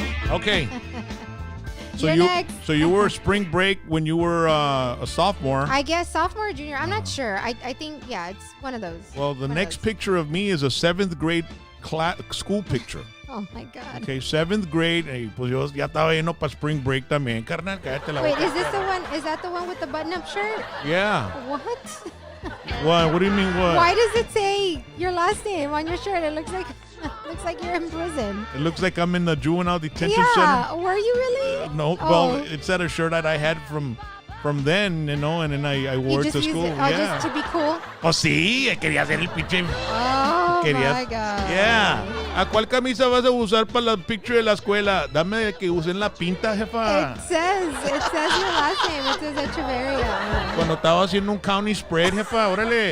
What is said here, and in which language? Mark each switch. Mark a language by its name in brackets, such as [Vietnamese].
[English] Okay. So you were spring break when you were a sophomore. I guess sophomore or junior. I'm not sure. I think, yeah, it's one of those. Well, the next picture of me is a 7th grade school picture. Oh, my God. Okay, 7th grade. [Spanish] Hey, pues yo ya estaba yendo para [English] spring break [Spanish] también, carnal. Cállate la [English] Wait, [Spanish] boca. [English] is that the one with the button-up shirt? Yeah. What? What? What do you mean what? Why does it say your last name on your shirt? It looks like you're in prison. It looks like I'm in the juvenile detention yeah, center. were you really? No, Oh. well, it's at a shirt that I had from then, you know, and then I wore it to school. Just to be cool? [Spanish] Pues sí, quería hacer el pinche... [English] Oh, my God. Yeah. [Spanish] ¿A cuál camisa vas a usar para la [English] picture [Spanish] de la escuela? Dame que usen la pinta, jefa. [English] It says your last name. It says Echeverria. [Spanish] Cuando estaba haciendo un [English] county spread, [Spanish] jefa, órale.